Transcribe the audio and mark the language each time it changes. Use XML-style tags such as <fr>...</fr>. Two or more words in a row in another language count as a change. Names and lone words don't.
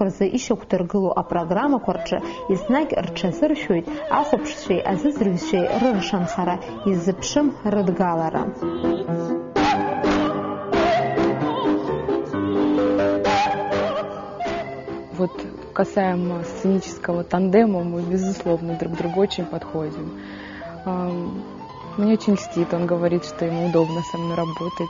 <ab>рзы ишьақәдыргылоу апрограммақәа рҿы еснагь рҽазыршәоит ахәаԥшцәеи азыӡырҩцәеи рыршанхара, иззыԥшым рыдгалара.</ab> <ru>Вот касаемо сценического тандема, мы, безусловно, друг другу очень подходим. Мне очень льстит, он говорит, что ему удобно со мной работать.</ru>